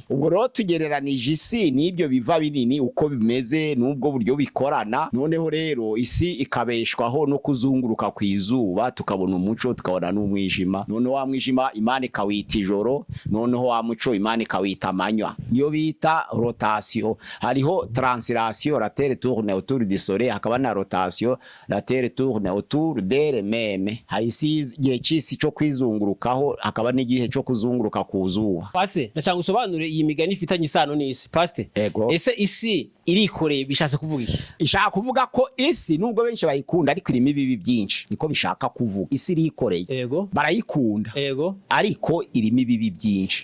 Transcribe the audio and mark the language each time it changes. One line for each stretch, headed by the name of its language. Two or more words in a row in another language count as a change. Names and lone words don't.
Kinyarwanda: Ubwo rero tugereranije isi n'ibyo biva binini uko bimeze n'ubwo buryo bikorana, noneho rero isi ikabeshwaho no kuzunguruka ku izuba, tukabona umuco tukabona n'umwijima, noneho wa mwijima Imana ikawita ijoro, noneho wa muco Imana ikawita amanywa. Iyo bita rotation. Hariho translation,
French: la terre tourne autour du soleil,
Kinyarwanda: hakaba na rotation,
French: la terre tourne autour d'elle-même.
Kinyarwanda: Haisi igihe cy'isi cyo kwizungurukaho, hakaba n'igihe cyo kuzunguruka ku zuba. Pastor, ndashaka usobanure iyi migani ifitanye isano n'isi. Pastor, ese isi irikoreye bishatse kuvuga iki? Ishaka kuvuga ko isi nubwo benshi bayikunda ariko irimo ibibi byinshi, niko bishaka kuvuga. Isi irikoreye, barayikunda, ariko irimo ibibi byinshi.